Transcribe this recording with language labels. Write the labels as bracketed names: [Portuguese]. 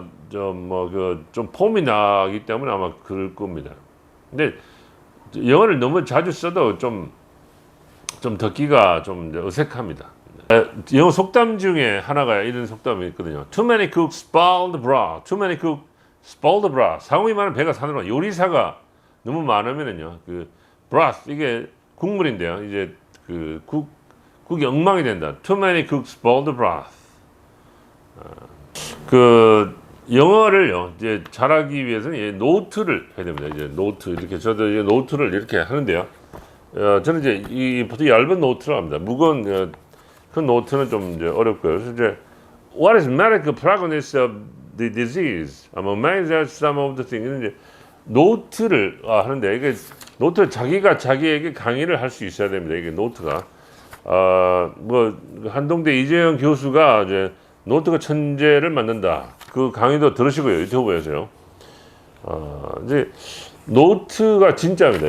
[Korean] 좀 폼이 나기 때문에 아마 그럴 겁니다. 근데 영어를 너무 자주 써도 좀 듣기가 좀 어색합니다. 영어 속담 중에 하나가 이런 속담이 있거든요. [English] Too many cooks spoil the broth. Too many cooks spoil the broth. [Korean] 상황이 많은 배가 사느라. 요리사가 너무 많으면은요, 그 broth 이게 국물인데요. 이제 그 국이 엉망이 된다. [English] Too many cooks spoil the broth. [Korean] 그 영어를요 이제 잘하기 위해서는 이 노트를 해야 됩니다. 이제 노트 이렇게 저도 이제 노트를 이렇게 하는데요. 저는 이제 이 보통 얇은 노트를 합니다. 무거운 그 노트는 좀 이제 어렵고요. 그래서 이제 [English] What is medical prognosis of the disease? I'm amazed at some of the things. [Korean] 이제 노트를 하는데 이게 노트 자기가 자기에게 강의를 할 수 있어야 됩니다. 이게 노트가 뭐 한동대 이재영 교수가 이제 노트가 천재를 만든다. 그 강의도 들으시고요. 유튜브에서요. 이제 노트가 진짜입니다.